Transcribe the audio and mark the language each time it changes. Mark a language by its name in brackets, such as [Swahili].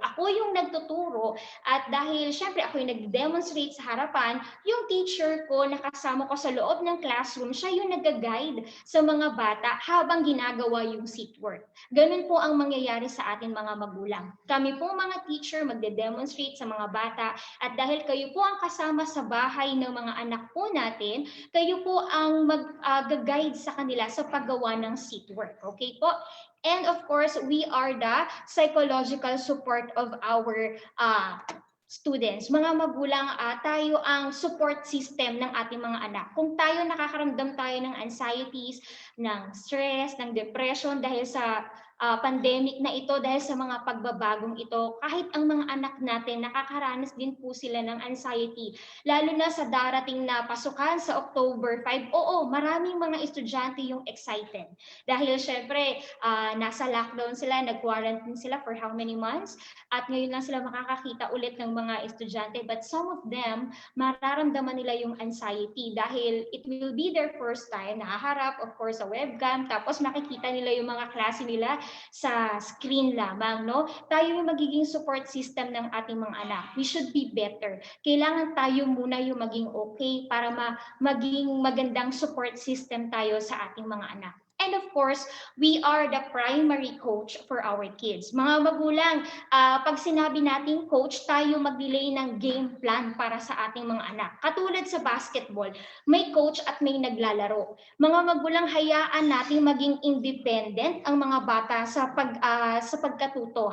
[Filipino] Ako yung nagtuturo at dahil syempre ako yung nag-demonstrate sa harapan, yung teacher ko na kasama ko sa loob ng classroom, siya yung nag-guide sa mga bata habang ginagawa yung seat work. Ganun po ang mangyayari sa ating mga magulang. Kami po mga teacher magde-demonstrate sa mga bata at dahil kayo po ang kasama sa bahay ng mga anak po natin, kayo po ang guide sa kanila sa paggawa ng seat work. Okay po? [English] And of course, we are the psychological support of our students. [Filipino] Mga magulang, tayo ang support system ng ating mga anak. Kung tayo nakakaramdam tayo ng anxieties, ng stress, ng depression dahil sa pandemic na ito, dahil sa mga pagbabagong ito, kahit ang mga anak natin, nakakaranas din po sila ng anxiety. Lalo na sa darating na pasukan sa October 5, oo, maraming mga estudyante yung excited. Dahil syempre, nasa lockdown sila, nag-quarantine sila [English] for how many months? [Filipino] At ngayon lang sila makakakita ulit ng mga estudyante. [English] But some of them, [Filipino] mararamdaman nila yung anxiety dahil [English] it will be their first time, [Filipino] nakaharap, of course, sa webcam, tapos makikita nila yung mga klase nila sa screen lamang, no? Tayo yung magiging support system ng ating mga anak. [English] We should be better. [Filipino] Kailangan tayo muna yung maging okay para maging magandang support system tayo sa ating mga anak. [English] And of course, we are the primary coach for our kids. [Filipino] Mga magulang, pag sinabi nating coach, tayo mag-delay ng game plan para sa ating mga anak. Katulad sa basketball, may coach at may naglalaro. Mga magulang, hayaan natin maging independent ang mga bata sa pagkatuto.